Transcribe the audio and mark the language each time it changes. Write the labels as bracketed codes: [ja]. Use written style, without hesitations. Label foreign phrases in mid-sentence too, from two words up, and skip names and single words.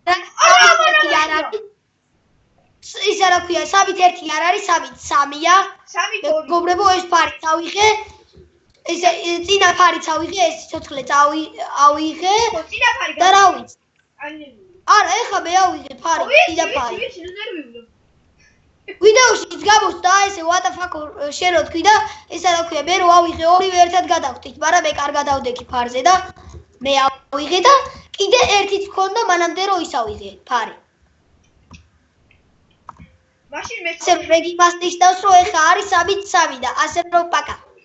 [ka] ის რა ქვია, 3-1 არ არის, 3-3-ია. მეგობრებო, ეს ფარი წავიღე. ეს წინა ფარი წავიღე, ეს ცოცხლე წავიღე. წინა ფარი და რა ვიცი. არა, ეხლა მე ავიღე ფარი, წინა ფარი. ვიდეოში გამოსდა ესე [en] what the fuck [ka] შენ რო თქვი და ეს რა ქვია, მე რო ავიღე ორივე ერთად გადავხდით, მაგრამ მე კარგად ავდექი ფარზე და მე ავიღე და კიდე ერთიც მქონდა მანამდე რო ის ავიღე ფარი. მაშინ მე რეგი მასტიშდავს რომ ეხა არის 3-3 და ასე რომ პაკა.